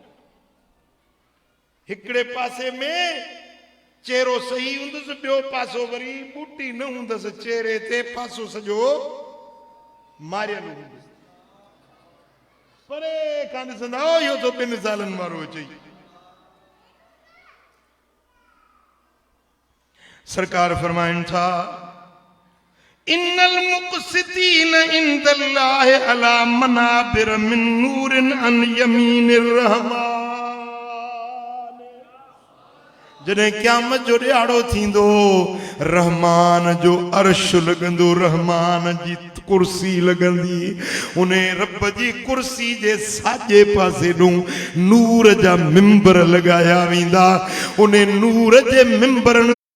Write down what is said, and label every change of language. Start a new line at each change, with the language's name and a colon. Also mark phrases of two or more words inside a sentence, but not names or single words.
Sindhi: हिकिड़े पासे में चेहरो सही हूंदुसि ॿियो पासो वरी बूटी न हूंदसि चेहरे ते पासो सॼो मारियल हूंदुसि परे खां ॾिसंदा इहो त 2 सालनि वारो अचे सरकार फरमाइनि था
Arabic: إن المقسطين عند الله على منابر من نور عن يمين الرحمن
Sindhi: जॾहिं क़यामत जो ॾियारो थींदो रहमान जो अर्श लॻंदो रहमान जी कुर्सी लॻंदी उन रब जी कुर्सी जे साॼे पासे ॾूं नूर जा मिंबर लॻाया वेंदा उन नूर जे मिंबरनि